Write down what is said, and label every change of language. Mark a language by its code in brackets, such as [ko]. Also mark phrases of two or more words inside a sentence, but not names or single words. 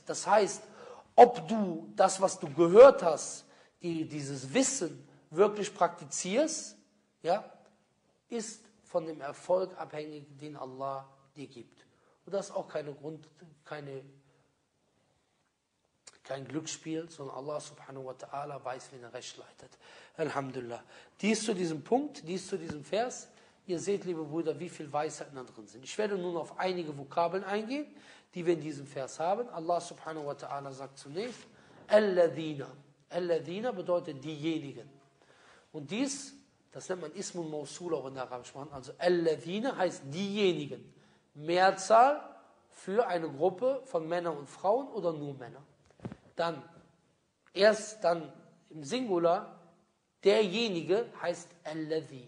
[de] Das heißt, ob du das, was du gehört hast, dieses Wissen wirklich praktizierst, ja, ist von dem Erfolg abhängig, den Allah dir gibt. Und das ist auch kein Glücksspiel, sondern Allah [ar] سبحانه وتعالى [de] weiß, wen er recht leitet. Alhamdulillah. Dies zu diesem Punkt, dies zu diesem Vers. Ihr seht, liebe Brüder, wie viel Weisheiten da drin sind. Ich werde nun auf einige Vokabeln eingehen, die wir in diesem Vers haben. Allah [ar] سبحانه وتعالى [de] sagt zunächst, Alladhina. Alladhina bedeutet diejenigen. Und dies, das nennt man [ar] اسم موصول [de] auch in der arabischen Sprache. Also Alladhina heißt diejenigen. Mehrzahl für eine Gruppe von Männern und Frauen oder nur Männer. Dann im Singular, derjenige heißt Alladhi.